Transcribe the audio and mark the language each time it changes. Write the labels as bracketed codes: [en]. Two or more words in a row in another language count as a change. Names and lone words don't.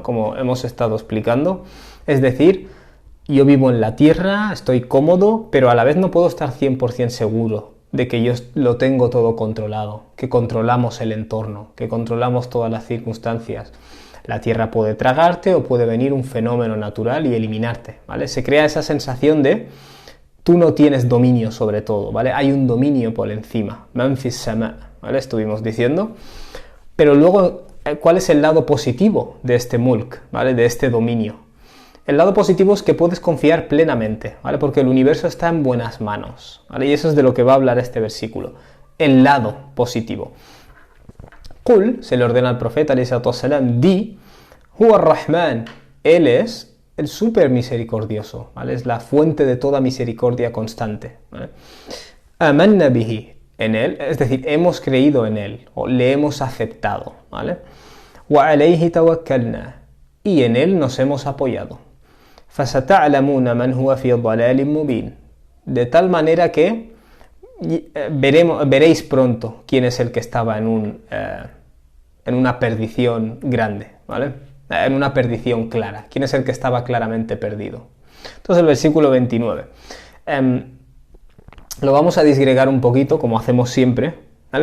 [es] Como hemos estado explicando, es decir, yo vivo en la tierra, estoy cómodo, pero a la vez no puedo estar 100% seguro de que yo lo tengo todo controlado, que controlamos el entorno, que controlamos todas las circunstancias. La tierra puede tragarte o puede venir un fenómeno natural y eliminarte, ¿vale? Se crea esa sensación de tú no tienes dominio sobre todo, ¿vale? Hay un dominio por encima, [ar] من في السماء, [es] ¿vale? Estuvimos diciendo. Pero luego, ¿cuál es el lado positivo de este mulk, ¿vale? De este dominio? El lado positivo es que puedes confiar plenamente, ¿vale? Porque el universo está en buenas manos, ¿vale? Y eso es de lo que va a hablar este versículo. El lado positivo. Qul, se le ordena al profeta, di, [ar] هو الرحمن, [es] él es el súper misericordioso, ¿vale? Es la fuente de toda misericordia constante, ¿vale? [ar] آمنا به, [es] en él, es decir, hemos creído en él, o le hemos aceptado, ¿vale? [ar] وعليه توكلنا, [es] y en él nos hemos apoyado. [ar] فَسَتَعْلَمُونَ مَنْ هُوَ فِي ضَلَالٍ مُبِينٍ. [es] De tal manera que veréis pronto quién es el que estaba en una perdición grande, ¿vale? En una perdición clara. ¿Quién es el que estaba claramente perdido? Entonces el versículo 29. Lo vamos a disgregar un poquito, como hacemos siempre, ¿vale?